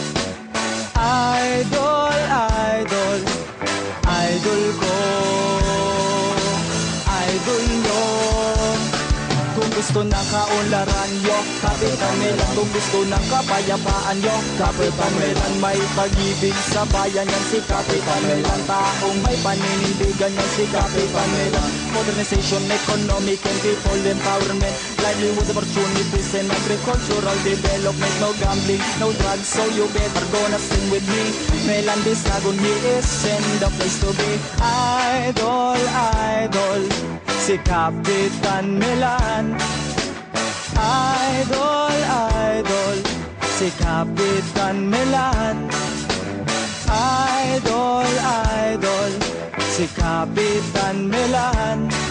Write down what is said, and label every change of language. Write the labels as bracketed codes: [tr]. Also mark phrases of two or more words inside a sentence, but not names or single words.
[tl] Idol, idol, idol ko, idol nyo. Kung gusto ng kaunlaran yo, Kapitan Melan. Kung gusto ng kapayapaan yo, Kapitan Melan. May pag-ibig sa bayan yan si Kapitan Melan. Taong may paninindigan yan si Kapitan Melan. [en] Modernization, economic and people empowerment, livelihood opportunities and agricultural development. No gambling, no drugs, so you better gonna sing with me. Melan de Sagun, he is in the place to be. [tl] Idol, idol, si Kapitan Melan. Idol, idol, si Kapitan Melan. Idol, idol, si Kapitan Melan.